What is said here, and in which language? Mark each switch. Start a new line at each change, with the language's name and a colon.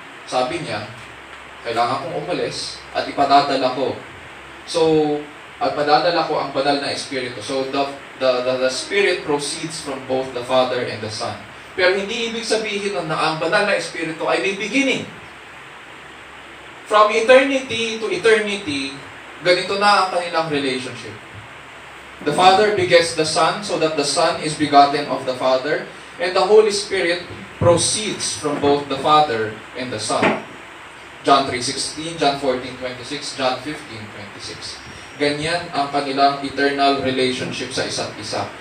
Filipino: Sabi niya, kailangan kong umalis at ipadadala ko. So, at padadala ko ang banal na Espiritu.
English: So, the Spirit proceeds from both the Father and the Son.
Filipino: Pero hindi ibig sabihin nun na ang banal na Espiritu ay may beginning.
English: From eternity to eternity,
Filipino: ganito na ang kanilang relationship.
English: The Father begets the Son, so that the Son is begotten of the Father, and the Holy Spirit proceeds from both the Father and the Son. John 3:16, John 14:26, John 15:26.
Filipino: Ganyan ang kanilang
English: eternal relationship
Filipino: sa isa't isa.